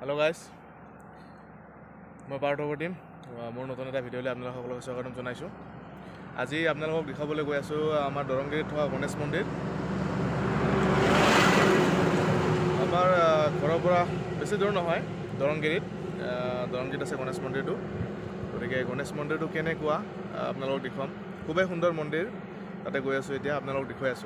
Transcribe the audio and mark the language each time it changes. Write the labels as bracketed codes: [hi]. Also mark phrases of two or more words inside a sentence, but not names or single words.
[en] hello guys [as] मैं पार्थव टीम মোৰ নতুন এটা ভিডিঅ'লৈ আপোনালোকক স্বাগতম জনাইছোঁ। আজি আপোনালোকক দেখুৱাবলৈ গৈ আছোঁ আমাৰ দৰংগিৰিত থকা গণেশ মন্দিৰ। আমাৰ ঘৰৰ পৰা বেছি দূৰ নহয়, দৰংগিৰিত আছে গণেশ মন্দিৰটো। গতিকে গণেশ মন্দিৰটো কেনেকুৱা আপোনালোকক দেখুৱাম। খুবেই সুন্দৰ মন্দিৰ, তাতে গৈ আছোঁ এতিয়া আপোনালোকক দেখুৱাই আছোঁ।